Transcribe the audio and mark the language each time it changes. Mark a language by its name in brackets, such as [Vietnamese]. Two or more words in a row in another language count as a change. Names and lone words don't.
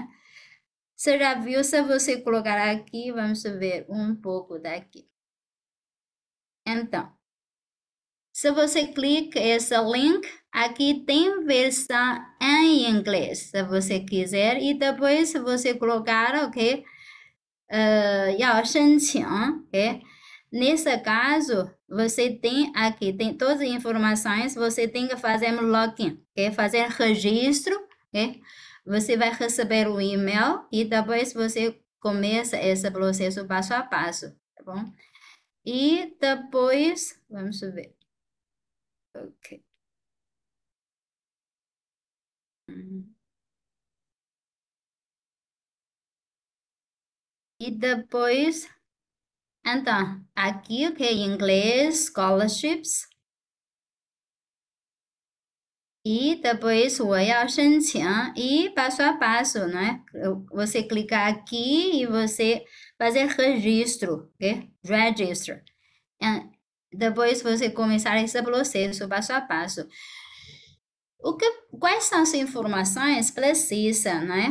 [Portuguese] Você já viu, se você colocar aqui, vamos ver um pouco daqui. Então, se você clica esse link, aqui tem versão em inglês, se você quiser, e depois você colocar, [Chinese] ok, 要申请, [Portuguese] ok? Nesse caso, você tem aqui, tem todas as informações, você tem que fazer um login, ok? Fazer registro, ok? Você vai receber o e-mail e depois você começa esse processo passo a passo, tá bom? E depois, vamos ver, ok. E depois, então, aqui, ok, inglês, scholarships. E depois [Chinese] 我要申请 [Portuguese] e passo a passo, né? Você clicar aqui e você fazer registro, ok? Register. Depois você começar esse processo passo a passo. O que, quais são as informações precisas, né?